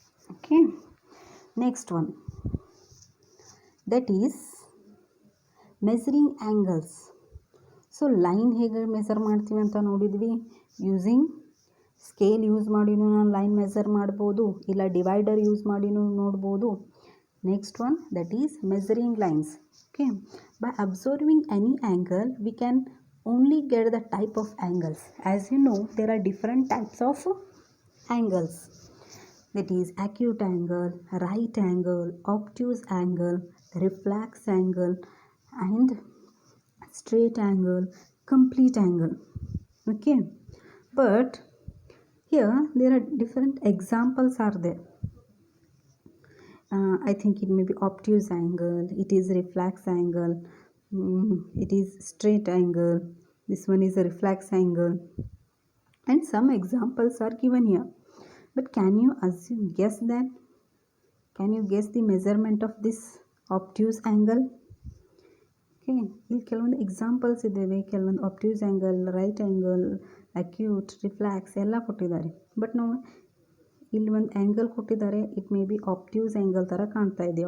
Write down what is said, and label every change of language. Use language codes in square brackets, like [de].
[en] Okay, next one that is measuring angles. [kn] So line ಹೇಗೆ measure ಮಾಡ್ತೀವಿ ಅಂತ ನೋಡಿದ್ವಿ. ಯೂಸಿಂಗ್ ಸ್ಕೇಲ್ ಯೂಸ್ ಮಾಡಿನೂ ನಾನು ಲೈನ್ ಮೆಜರ್ ಮಾಡ್ಬೋದು, ಇಲ್ಲ ಡಿವೈಡರ್ ಯೂಸ್ ಮಾಡಿನೂ ನೋಡ್ಬೋದು. [en] Next one that is measuring lines. Okay, by observing any angle we can only get the type of angles. As you know, there are different types of angles, that is acute angle, right angle, obtuse angle, reflex angle, and straight angle, complete angle. Okay, but here there are different examples are there. I think it may be obtuse angle, it is reflex angle, it is straight angle, this one is a reflex angle, and some examples are given here. But can you guess that? Can you guess the measurement of this obtuse angle? [kn] Okay, ಇಲ್ಲಿ ಕೆಲವೊಂದು examples ಇದ್ದಾವೆ. ಕೆಲವೊಂದು obtuse angle, right angle, acute, ರಿಫ್ಲ್ಯಾಕ್ಸ್ ಎಲ್ಲ ಕೊಟ್ಟಿದ್ದಾರೆ. But ನಾವು ಇಲ್ಲಿ ಒಂದು angle ಕೊಟ್ಟಿದ್ದಾರೆ, [en] it may be obtuse angle [kn] ಥರ ಕಾಣ್ತಾ ಇದೆ.